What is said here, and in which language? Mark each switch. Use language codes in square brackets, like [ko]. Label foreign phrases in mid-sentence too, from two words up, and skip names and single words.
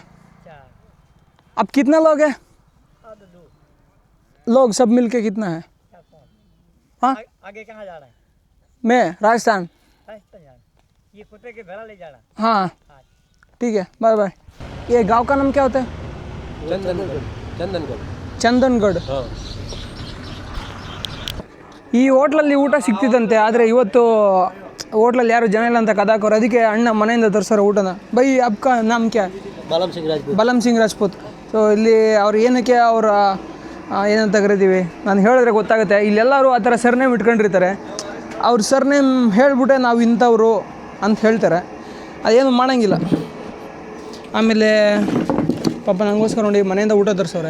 [hi] अब कितना लोग हैं? लोग सब मिलके कितना है? हाँ आगे कहाँ जा रहा है? मैं राजस्थान. ये कुत्ते के घर ले जा रहा. हाँ ठीक है, बाय बाय. ये गांव का नाम क्या होता है? [kn] ಚಂದನ್ಗಢ. ಈ ಹೋಟ್ಲಲ್ಲಿ ಊಟ ಸಿಗ್ತಿದ್ದಂತೆ, ಆದರೆ ಇವತ್ತು ಹೋಟ್ಲಲ್ಲಿ ಯಾರು ಜನ ಇಲ್ಲ ಅಂತ ಕದಾಕೋರು. ಅದಕ್ಕೆ ಅಣ್ಣ ಮನೆಯಿಂದ ತರಿಸೋರು ಊಟನ. [hi] भाई आपका नाम क्या? बालम सिंह राजपूत. [kn] ಬಲಂ ಸಿಂಗ್ ರಾಜ್ಪೂತ್. ಸೊ ಇಲ್ಲಿ ಅವ್ರು ಏನಕ್ಕೆ ಅವರ ಏನಂತ ಕರಿತೀವಿ, ನಾನು ಹೇಳಿದ್ರೆ ಗೊತ್ತಾಗುತ್ತೆ. ಇಲ್ಲೆಲ್ಲರೂ ಆ ಥರ ಸರ್ನೇಮ್ ಇಟ್ಕೊಂಡಿರ್ತಾರೆ. ಅವ್ರ ಸರ್ನೇಮ್ ಹೇಳಿಬಿಟ್ಟೆ ನಾವು ಇಂಥವ್ರು ಅಂತ ಹೇಳ್ತಾರೆ, ಅದೇನು ಮಾಡೋಂಗಿಲ್ಲ. ಆಮೇಲೆ ಪಾಪ ನನಗೋಸ್ಕರ ನೋಡಿ ಮನೆಯಿಂದ ಊಟ ತರಿಸೋರೆ.